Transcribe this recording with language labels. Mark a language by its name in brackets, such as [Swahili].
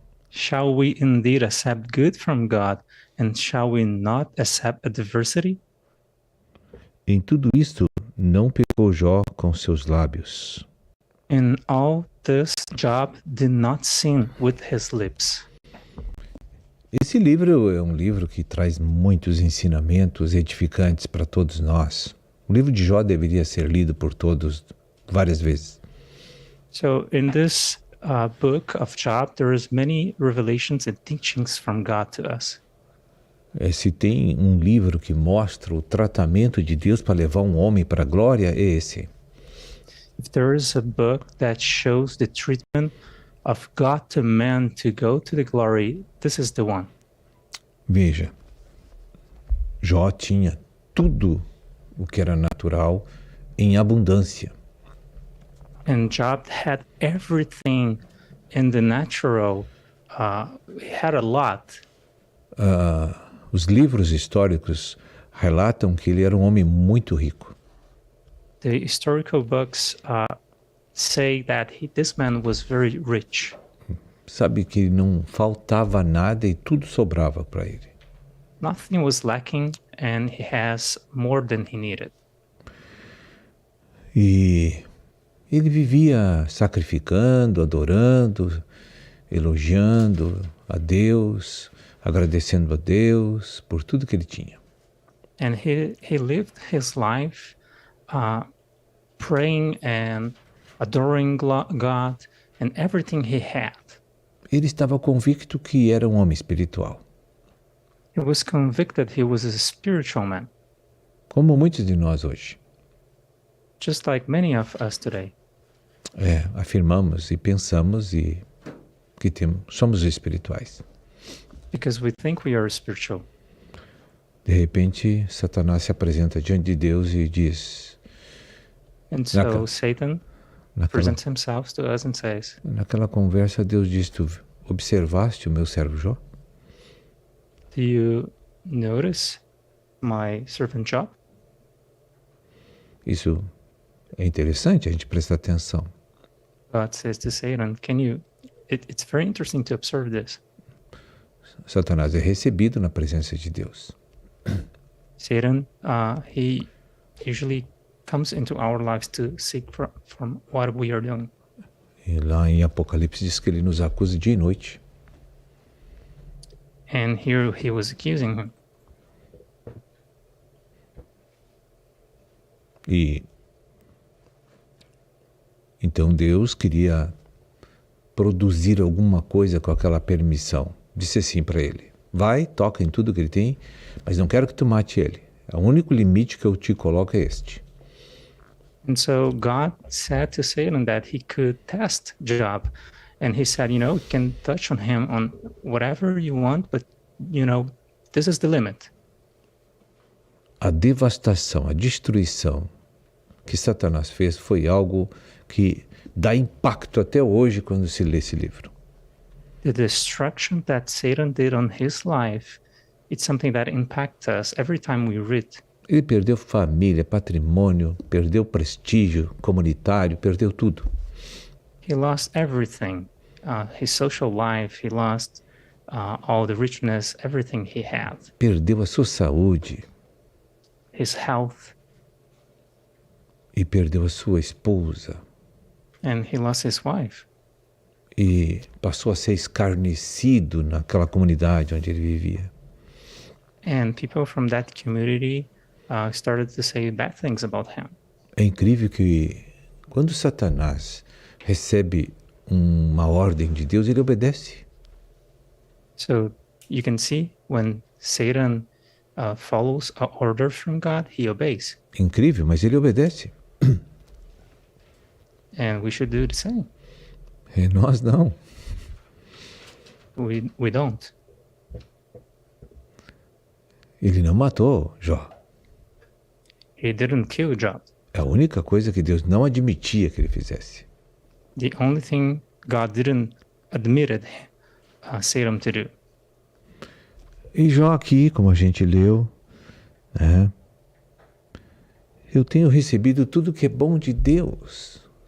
[English] Shall we indeed accept good from God, and shall we not accept adversity? [Portuguese] Em tudo isto não pecou Jó com seus lábios. [English] In all this Job did not sin with his lips. [Portuguese] Esse livro é um livro que traz muitos ensinamentos edificantes para todos nós. O livro de Jó deveria ser lido por todos várias vezes. [English] So in this book of Job, there is many revelations and teachings from God to us. [Portuguese] Se tem um livro que mostra o tratamento de Deus para levar um homem para a glória, é esse. [English] If there is a book that shows the treatment of God to man to go to the glory, this is the one. [Portuguese] Veja, Jó tinha tudo o que era natural em abundância. [English] And Job had everything in the natural. He had a lot. [Portuguese] Os livros históricos relatam que ele era um homem muito rico. [English] The historical books say that this man was very rich. [Portuguese] Sabe que não faltava nada e tudo sobrava para ele. [English] Nothing was lacking and he has more than he needed. [Portuguese] E ele vivia sacrificando, adorando, elogiando a Deus, agradecendo a Deus por tudo que ele tinha. [English] And he lived his life praying and adoring God and everything he had. [Portuguese] Ele estava convicto que era um homem espiritual. [English] He was convicted he was a spiritual man. [Portuguese] Como muitos de nós hoje. [English] Just like many of us today. [Portuguese] Afirmamos e pensamos que somos espirituais. [English] Because we think we are spiritual. [Portuguese] De repente, Satanás se apresenta diante de Deus e diz... [English] And so Satan presents himself to us and says... [Portuguese] Naquela conversa, Deus diz: tu observaste o meu servo Jó? [English] Do you notice my servant Job? [Portuguese] Isso é interessante a gente prestar atenção. [English] God says to Satan, it's very interesting to observe this. [Portuguese] Satanás é recebido na presença de Deus. [English] Satan, he usually comes into our lives to seek from what we are doing. [Portuguese] E lá em Apocalipse diz que ele nos acusa dia e noite. [English] And here he was accusing him. [Portuguese] E então Deus queria produzir alguma coisa com aquela permissão. Disse assim para ele: vai, toca em tudo que ele tem, mas não quero que tu mate ele. O único limite que eu te coloco é este. [English] And so God said to Satan that he could test Job. And he said, you can touch on him on whatever you want, but, this is the limit. [Portuguese] A devastação, a destruição que Satanás fez foi algo que dá impacto até hoje quando se lê esse livro. [English] The destruction that Satan did on his life, it's something that impacts us every time we read. [Portuguese] Ele perdeu família, patrimônio, perdeu prestígio comunitário, perdeu tudo. [English] He lost everything, his social life, he lost all the richness, everything he had. [Portuguese] Perdeu a sua saúde. [English] His health. [Portuguese] E perdeu a sua esposa. [English] And he lost his wife. [Portuguese] E passou a ser escarnecido naquela comunidade onde ele vivia. [English] And people from that community started to say bad things about him. [Portuguese] É incrível que quando Satanás recebe uma ordem de Deus, ele obedece. [English] So you can see when Satan follows an order from God, he obeys. [Portuguese] Incrível, mas ele obedece. [English] And we should do the same. [Portuguese] E nós não. [English] We don't. [Portuguese] Ele não matou Jó. [English] He didn't kill Job. [Portuguese] É a única coisa que Deus não admitia que ele fizesse. [English] The only thing God didn't admitted Satan to do. [Portuguese] E Jó aqui, como a gente leu, eu tenho recebido tudo que é bom de Deus.